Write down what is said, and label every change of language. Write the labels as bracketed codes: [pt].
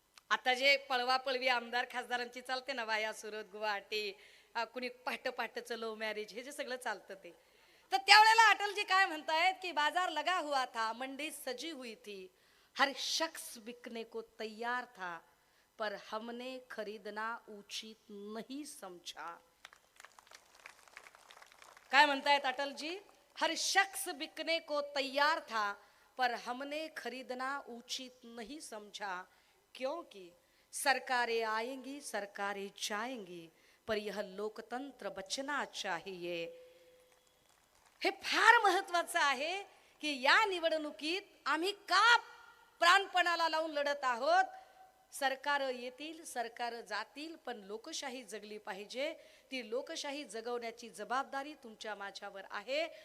[mr] आता जे पळवा पळवी आमदार खासदारांची चालते ना, वाया सुरत, गुवाहाटी, कुणी पाट पाटचं लव्ह मॅरेज, हे जे सगळं चालतं ते, तर त्यावेळेला अटलजी काय म्हणतायत की [hi] बाजार लगा हुआ था, मंडी सजी हुई थी, हर शख्स बिकने को तैयार था, पर हमने खरीदना उचित नहीं समझा. [mr] काय म्हणतायत अटलजी. [hi] हर शख्स बिकने को तैयार था पर हमने खरीदना उचित नहीं समझा, क्योंकि सरकारें आएंगी सरकारें जाएंगी पर यह लोकतंत्र बचना चाहिए. [mr] हे फार महत्वाचं आहे की या निवडणुकीत आम्ही का प्राणपणाला लावून लढत आहोत. सरकार येतील, सरकार जातील, पण लोकशाही जगली पाहिजे. ती लोकशाही जगवण्याची जबाबदारी तुमच्या माझ्यावर आहे.